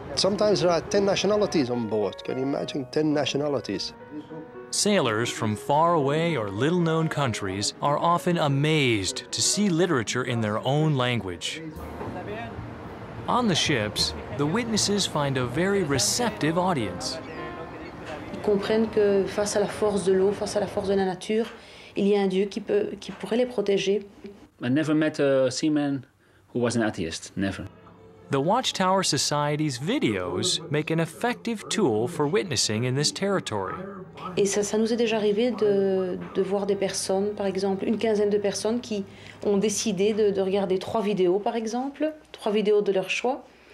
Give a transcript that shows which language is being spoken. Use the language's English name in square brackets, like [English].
[English] Sometimes there are 10 nationalities on board. Can you imagine 10 nationalities? Sailors from faraway or little-known countries are often amazed to see literature in their own language. On the ships, the witnesses find a very receptive audience. [French] Ils comprennent que face à la force de l'eau, face à la force de la nature, il y a un Dieu qui pourrait les protéger. [English] I never met a seaman who was an atheist, never. The Watchtower Society's videos make an effective tool for witnessing in this territory. [French] Et ça nous est déjà arrivé de voir des personnes, par exemple, une quinzaine de personnes qui ont décidé de regarder 3 vidéos, par exemple, 3 vidéos de leur choix.